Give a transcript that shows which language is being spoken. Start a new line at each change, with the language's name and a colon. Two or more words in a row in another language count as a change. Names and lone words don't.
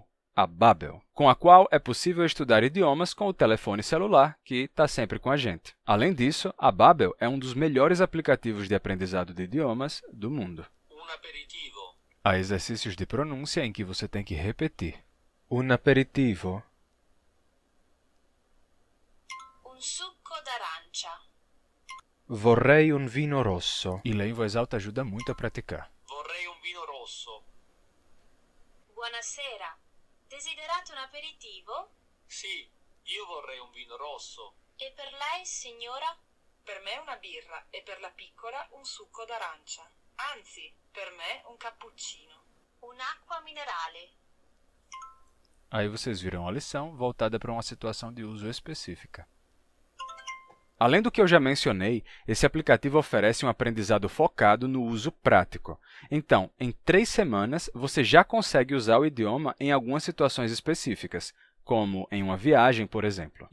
Portuguese: A Babbel, com a qual é possível estudar idiomas com o telefone celular, que está sempre com a gente. Além disso, a Babbel é um dos melhores aplicativos de aprendizado de idiomas do mundo.
Italian: Un aperitivo.
Portuguese: Há exercícios de pronúncia em que você tem que repetir.
Italian: Un aperitivo. Un succo d'arancia. Vorrei un vino rosso.
Portuguese: E ler em voz alta ajuda muito a praticar.
Italian: Vorrei un vino rosso. Buonasera. Desiderate un aperitivo? Sì, io vorrei un vino rosso. E per lei, signora? Per me una birra e per la piccola un succo d'arancia. Anzi, per me un cappuccino. Un'acqua minerale.
Portuguese: Aí vocês viram a lição voltada para uma situação de uso específica. Além do que eu já mencionei, esse aplicativo oferece um aprendizado focado no uso prático. Então, em 3 semanas, você já consegue usar o idioma em algumas situações específicas, como em uma viagem, por exemplo.